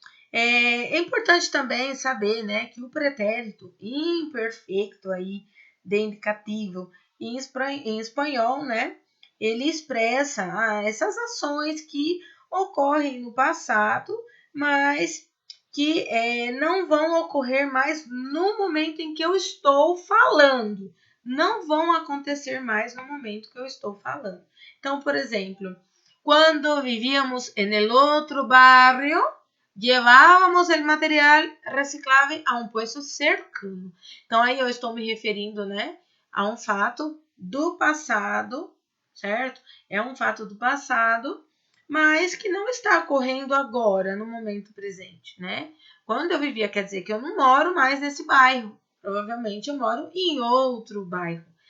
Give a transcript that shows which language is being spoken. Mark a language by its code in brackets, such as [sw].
[pt] É importante também saber, né, que o pretérito imperfeito aí de indicativo em espanhol, né, ele expressa essas ações que ocorrem no passado, mas que não vão ocorrer mais no momento em que eu estou falando. Não vão acontecer mais no momento que eu estou falando. Então, por exemplo, quando [es] vivíamos en el otro barrio, llevábamos el material reciclável a um puesto cercano. [pt] Então, aí eu estou me referindo, né, a um fato do passado, certo? É um fato do passado, mas que não está ocorrendo agora, no momento presente, né? Quando eu vivia, quer dizer que eu não moro mais nesse bairro. Provavelmente eu moro em outro bairro.